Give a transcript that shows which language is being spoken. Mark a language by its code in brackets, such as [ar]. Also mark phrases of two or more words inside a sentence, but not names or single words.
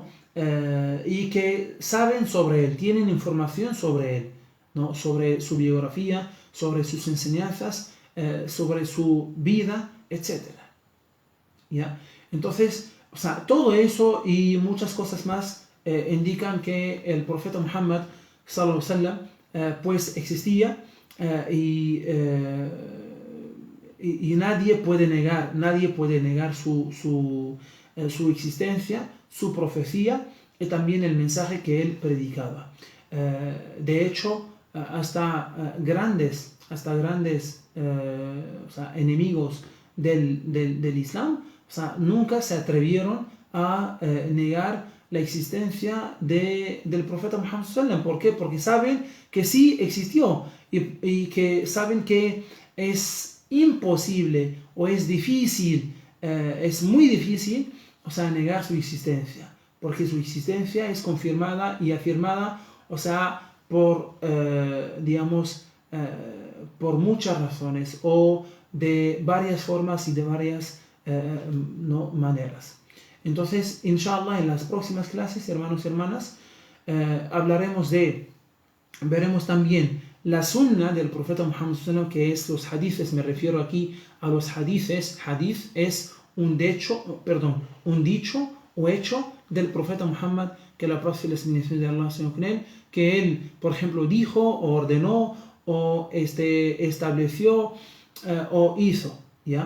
[es] Y que saben sobre él, tienen información sobre él, ¿no? Sobre su biografía, sobre sus enseñanzas, sobre su vida, etc. ¿Ya? Entonces, o sea, todo eso y muchas cosas más indican que el profeta Muhammad [ar] صلى الله عليه وسلم [es] pues existía, y nadie puede negar su existencia, su profecía y también el mensaje que él predicaba. De hecho, hasta grandes o sea, enemigos del Islam, o sea, nunca se atrevieron a negar la existencia del profeta Muhammad [ar] صلى الله عليه وسلم. [es] ¿Por qué? Porque saben que sí existió y que saben que es imposible o es difícil, es muy difícil, o sea, negar su existencia, porque su existencia es confirmada y afirmada, o sea, digamos, por muchas razones o de varias formas y de varias no, maneras. Entonces, inshallah, en las próximas clases, hermanos y hermanas, veremos también la sunna del profeta Muhammad [ar] صلى الله عليه وسلم, [es] que es los hadices. Me refiero aquí a los hadices. Hadith es un dicho o hecho del profeta Muhammad, que la paz y la bendición de Allah sean con él, que él, por ejemplo, dijo o ordenó o estableció o hizo, ¿ya?